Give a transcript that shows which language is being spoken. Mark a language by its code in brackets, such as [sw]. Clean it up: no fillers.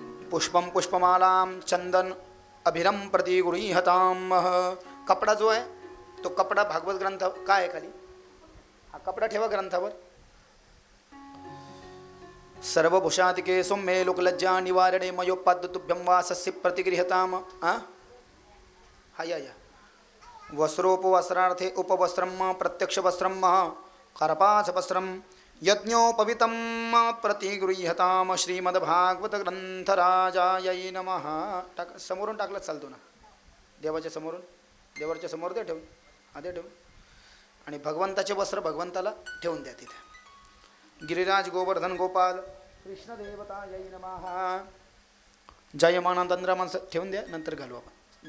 [sa] पुष्पम पुष्पमालां चंदन अभिरम प्रतिगृह्यताम्. [mr] कपडा जो आहे तो कपडा भागवत ग्रंथ काय आहे खाली, हा कपडा ठेवा ग्रंथावर. [sa] सर्वभूषादिके सौम्ये लोकलज्जा निवारणे मयोपाद्य तुभ्यं वासस्य प्रतिगृह्यताम्. हा या वस्त्रोपवस्त्रार्थे उपवस्त्रम प्रत्यक्षवस्त्रम करपासवस्त्रम यज्ञोपवितं प्रतिगृह्यताम. श्रीमद्भागवत ग्रंथराजायै नमः. [mr] समोरून टाकलं चालतो ना, देवाच्या समोरून, देवाच्या समोर दे ठेवून, आधी ठेवून. आणि भगवंताचे वस्त्र भगवंताला ठेवून द्या तिथे. [sa] गिरिराज गोवर्धन गोपाल कृष्ण देवतायै नमः. [mr] जयमान तंद्रामांस ठेवून द्या, नंतर घालू आपण.